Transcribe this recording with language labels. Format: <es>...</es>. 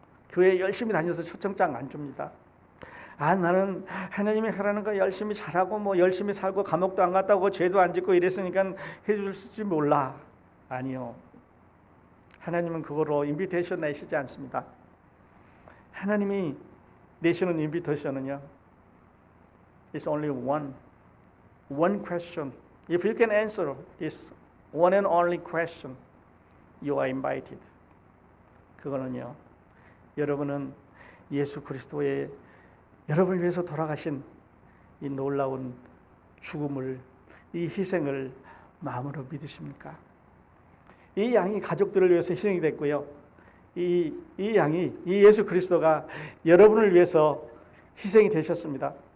<ko>교회 열심히 다녀서 초청장 안 줍니다. 나는 하나님이 하라는 거 열심히 잘하고 열심히 살고 감옥도 안 갔다 오고 죄도 안 짓고 이랬으니까 해줄지 몰라. 아니요. 하나님은 그거로 인비테이션 내시지 않습니다. 하나님이 내시는 인비테이션은요,</ko> <en>It's only one. one question. If you can answer this one and only question, you are invited.</en> <ko>그거는요, 여러분은 예수 그리스도의 여러분을 위해서 돌아가신 이 놀라운 죽음을, 이 희생을 마음으로 믿으십니까? 이 양이 가족들을 위해서 희생이 됐고요. 이 양이, 이 예수 그리스도가 여러분을 위해서 희생이 되셨습니다.</ko>